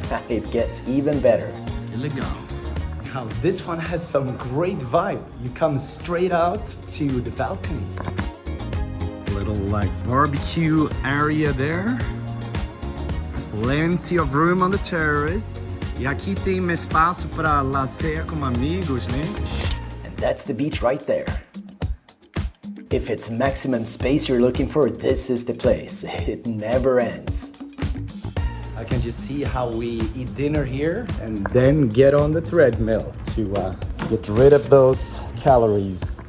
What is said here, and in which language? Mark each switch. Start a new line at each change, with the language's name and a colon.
English: It gets even better.
Portuguese: que legal.
English: Now this one has some great vibe. You come straight out to the balcony. Little like barbecue area there. Plenty of room on the terrace.
Portuguese: E aqui tem espaço para lazer com amigos, né?
English: And that's the beach right there. If it's maximum space you're looking for, this is the place. It never ends. I can just see how we eat dinner here and then get on the treadmill to get rid of those calories.